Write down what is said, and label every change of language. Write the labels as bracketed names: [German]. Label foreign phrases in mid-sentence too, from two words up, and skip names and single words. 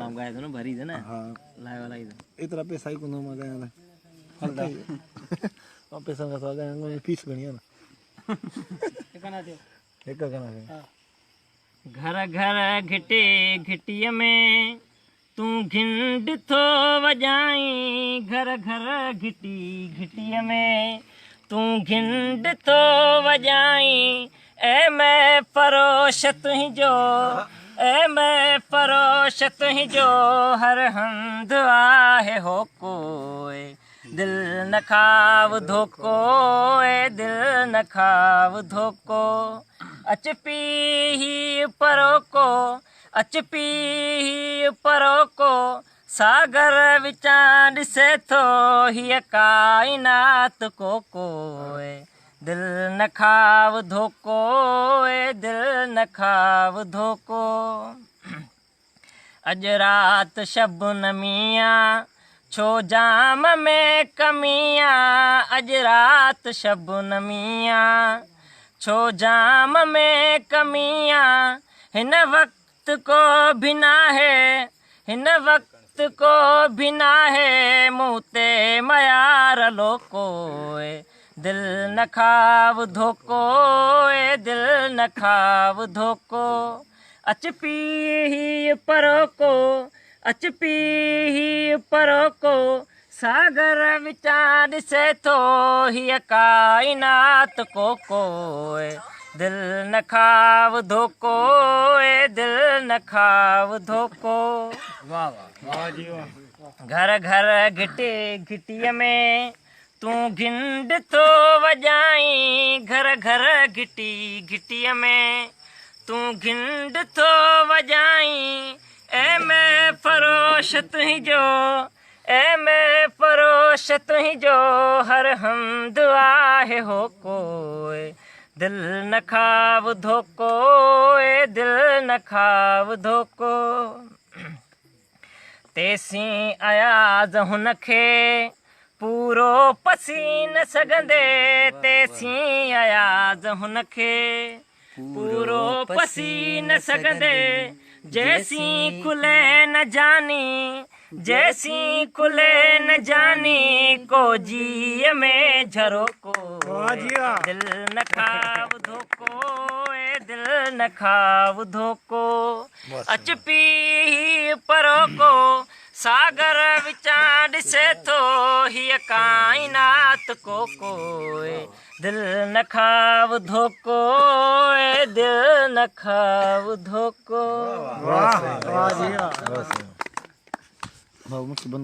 [Hindi] कलाम गाए थे ना भरी थे ना हाँ लाए वाला इधर इतना पैसा ही को ना मजा आया हल्का और पैसा का तो गया फीस बनी है ना एक गाना है [Sindhi] घर घर घिटे घिटिय में तू घिंड थो वजाई घर घर घिटी घिटिय में तू घिंड थो वजाई ए मैं फरोश तुही जो ए मैं फरोश तुही जो हर हंध आहे हो कोई दिल न खाव धोको ए दिल न खाव धोको अच पी ही परो को अच पी ही परो को सागर विचां ॾिसे थो हीअ काइनात को कोई दिल न खाव धोको ए दिल न खाव धोको अॼु रात शबनमिया छो जाम में कमिया अॼु रात शबनमिया छो जाम में कमिया हिन वक्त को भी ना है हिन वक्त को भी ना है मुँह ते मयार लोको दिल न खाव धोको ए दिल न खाव धोको अच पी ही परो को अच पी ही परो को सागर विचां ॾिसे थो हीअ काइनात को कोई दिल न खाव धोको ए दिल न खाव धोको वाह वाह जी वाह घर घर घिटे घिटीअ में तू घिंड थो वजाई घर घर घिटी घिटीअ में तू घिंड थो वजाई ए मैं फरोश तुही जो ए मैं फरोश तुही जो हर हमद आहे हो कोई दिल न खाव धोको ए दिल न खाव धोको तेसी अयाज़ हुनखे पूरो पसी न सघंदे तेसी अयाज़ हुनखे पूरो पसी न सघंदे जैसी खुले न जानी जैसी खुले न जानी को जी में झरोको दिल न खाव धोको ए दिल न खाव धोको अच पी परो को सागर विचां ॾिसे थो हीअ काइनात को कोई दिल न खाव धोको ए दिल न खाव धोको वाह वाह जी वाह